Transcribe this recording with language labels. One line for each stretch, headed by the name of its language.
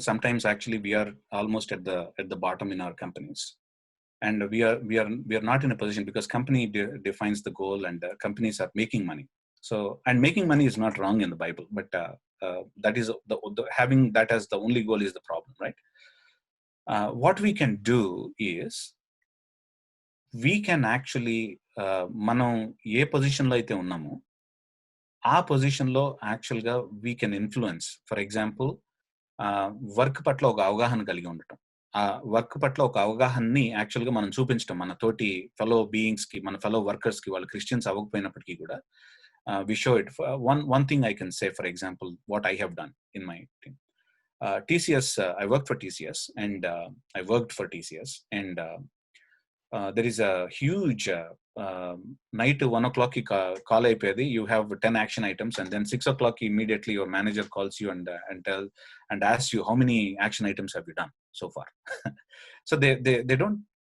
English: Sometimes actually we are almost at the bottom in our companies, and we are not in a position because company defines the goal, and companies are making money. So, and making money is not wrong in the Bible, but that is having that as the only goal is the problem, right? What we can do is we can actually
Telugu: మనం ఏ పొజిషన్లో అయితే ఉన్నామో ఆ పొజిషన్లో యాక్చువల్గా
English: We can influence.
Telugu: For example, work పట్ల ఒక అవగాహన కలిగి ఉండటం, ఆ వర్క్ పట్ల ఒక అవగాహనని యాక్చువల్గా మనం చూపించడం మన తోటి ఫెలో బీయింగ్స్కి, మన ఫెలో వర్కర్స్కి, వాళ్ళు క్రిస్టియన్స్ అవ్వకపోయినప్పటికీ కూడా
English: we show it. One thing I can say, for example, what I have done in my team. TCS, I worked for TCS, and I worked for TCS, and there is a huge night 1 o'clock call ayipedi. You have 10 action items, and then 6 o'clock immediately your manager calls you and asks you how many action items have you done so far. So they don't.